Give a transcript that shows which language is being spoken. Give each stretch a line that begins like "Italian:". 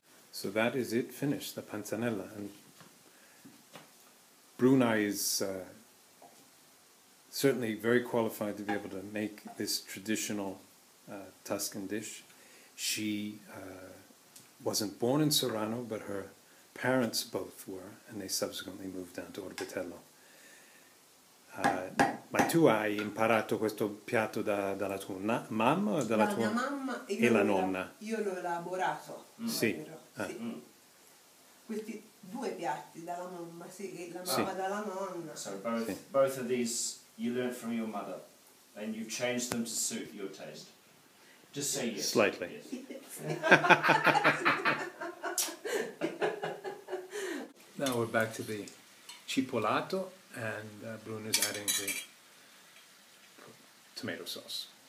English: So that is it, finished, the panzanella. And Bruna is certainly very qualified to be able to make this traditional Tuscan dish. She wasn't born in Sorano, but her parents both were, and they subsequently moved down to Orbitello.
Italian: Ma tu hai imparato questo piatto dalla tua mamma o dalla tua... mia mamma e la nonna? Io l'ho elaborato. Sì. Sì. Questi 2 piatti dalla mamma, sì, e la mamma dalla nonna.
English: So both of these you learned from your mother, and you changed them to suit your taste. Just say yes. Slightly. Yes. Now we're back to the cipolato, and Bruna's adding the tomato sauce.